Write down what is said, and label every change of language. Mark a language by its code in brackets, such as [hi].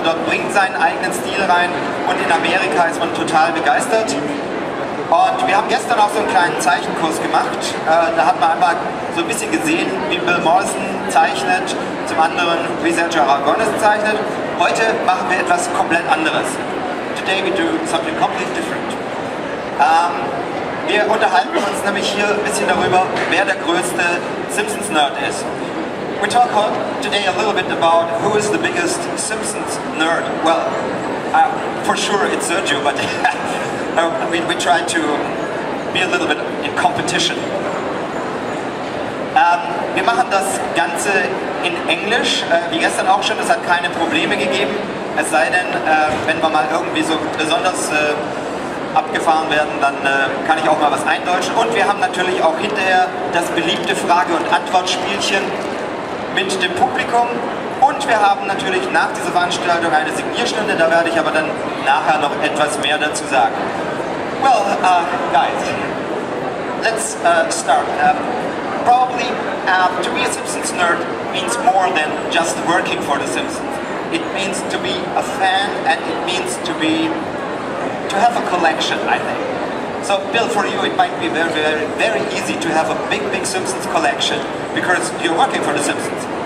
[de] Dort bringt seinen eigenen Stil rein und in Amerika ist man total begeistert. Und wir haben gestern auch so einen kleinen Zeichenkurs gemacht. Da hat man einmal so ein bisschen gesehen, wie Bill Morrison zeichnet, zum anderen wie Sergio Aragonés zeichnet. Heute machen wir etwas komplett anderes. [en] Today we do something completely different. [de] Wir unterhalten uns nämlich hier ein bisschen darüber, wer der größte Simpsons-Nerd ist. [en] We talk today a little bit about who is the biggest Simpsons nerd. Well, for sure it's Sergio, but we try to be a little bit in competition. [de] Wir machen das Ganze in Englisch, wie gestern auch schon, es hat keine Probleme gegeben, es sei denn, wenn wir mal irgendwie so besonders abgefahren werden, dann kann ich auch mal was eindeutschen. Und wir haben natürlich auch hinterher das beliebte Frage- und Antwortspielchen mit dem Publikum. Und wir haben natürlich nach dieser Veranstaltung eine Signierstunde, da werde ich aber dann nachher noch etwas mehr dazu sagen. [en] Well, guys, let's start. Probably to be a Simpsons nerd means more than just working for the Simpsons. It means to be a fan and it means to have a collection, I think. So, Bill, for you it might be very easy to have a big Simpsons collection because you're working for the Simpsons.